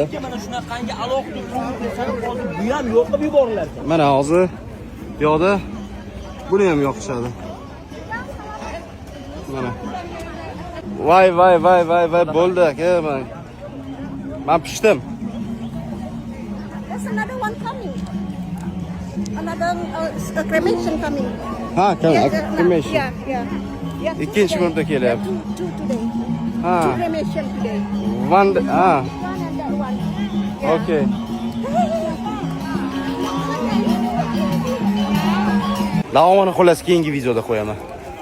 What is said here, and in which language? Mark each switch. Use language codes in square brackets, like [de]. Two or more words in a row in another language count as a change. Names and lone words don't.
[uz] Mana shunaqangi alohida hozir bu ham yoqib yuboriladi. Mana hozir yoqda buni ham yoqishadi. Mana. Voy bo'ldi aka, men pishdim. [en] There's another one coming. Another cremation coming. [uz] Ha, cremation. [en] Yeah. [uz] Ikkinchi bo'lib kelyapti. [en] Two today. [uz] Ha. [en] Two cremation today. One, One and that one. Yeah. Okay. [uz] Davomini xullas keyingi videoda qo'yaman.